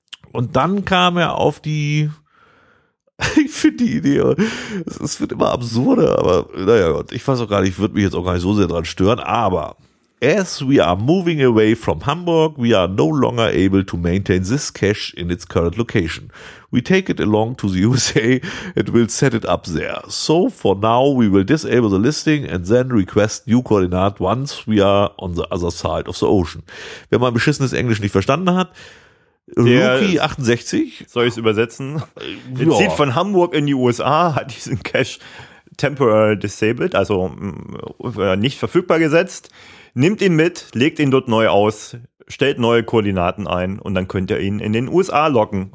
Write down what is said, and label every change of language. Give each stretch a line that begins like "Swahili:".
German: Und dann kam er auf die... Ich finde die Idee, es wird immer absurder, aber naja, Gott, ich weiß auch gar nicht, ich würde mich jetzt auch gar nicht so sehr dran stören, aber
English: as we are moving away from Hamburg, we are no longer able to maintain this cache in its current location. We take it along to the USA and will set it up there. So for now, we will disable the listing and then request new coordinate once we are on the other side of the ocean.
German: Wenn man beschissenes Englisch nicht verstanden hat, Rookie 68. Soll ich es übersetzen? Ja. Zieht von Hamburg in die USA, hat diesen Cache temporary disabled, also nicht verfügbar gesetzt, nimmt ihn mit, legt ihn dort neu aus, stellt neue Koordinaten ein und dann könnt ihr ihn in den USA locken.